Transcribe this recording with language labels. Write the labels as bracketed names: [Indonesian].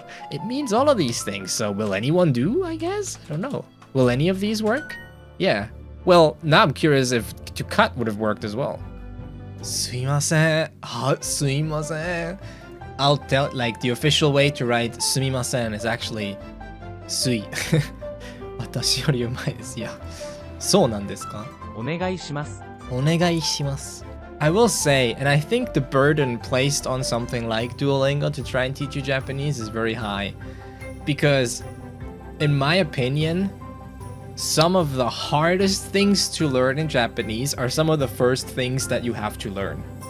[English] It means all of these things, so will anyone do, I guess? I don't know. Will any of these work? Yeah. Well, now I'm curious if to cut would have worked as well. [Japanese] すいません.すいません. [English] I'll tell, like, the official way to write すみません is actually すい。 [Japanese] 私よりうまいです。いや、そうなんですか？お願いします。お願いします。 [English] I will say, and I think the burden placed on something like Duolingo to try and teach you Japanese is very high. Because, in my opinion, some of the hardest things to learn in Japanese are some of the first things that you have to learn.